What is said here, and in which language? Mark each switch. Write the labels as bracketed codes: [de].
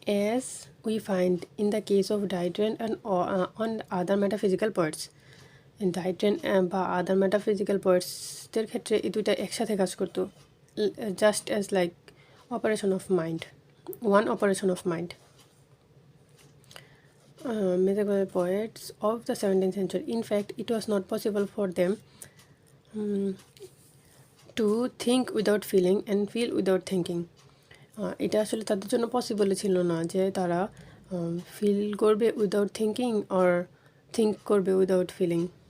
[en] As we find in the case of Diderot and on other metaphysical poets, Diderot [bn] বা আদার metaphysical পোয়েটসদের ক্ষেত্রে এই দুইটা একসাথে কাজ করতো, [en] Just as like operation of mind, one operation of mind. Metaphysical poets of the 17th century, in fact, it was not possible for them to think without feeling and feel without thinking. [bn] এটা আসলে তাদের জন্য possible ছিল না যে তারা feel করবে [en] without thinking [bn] or think করবে [en] Without feeling.